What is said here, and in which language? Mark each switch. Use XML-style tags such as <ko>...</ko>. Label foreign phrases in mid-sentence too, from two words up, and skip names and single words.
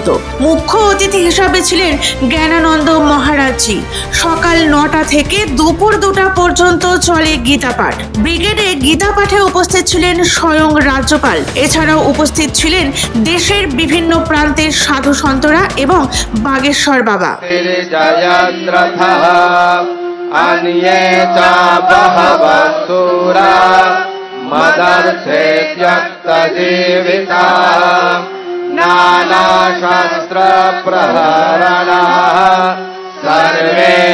<bn>মুখ্য অতিথি হিসাবে ছিলেন জ্ঞানানন্দ মহারাজজি। সকাল 9টা থেকে দুপুর 2টা পর্যন্ত চলে গীতা পাঠ। ব্রিগেডে গীতা পাঠে উপস্থিত ছিলেন স্বয়ং রাজ্যপাল। এছাড়াও উপস্থিত ছিলেন দেশের বিভিন্ন প্রান্তের সাধু সন্তরা এবং বাগেশ্বর বাবা।</bn> <sa>अन्ये च बहवः सूरा मदर्थे त्यक्तजीविताः नानाशास्त्रप्रहरणाः सर्वे</sa>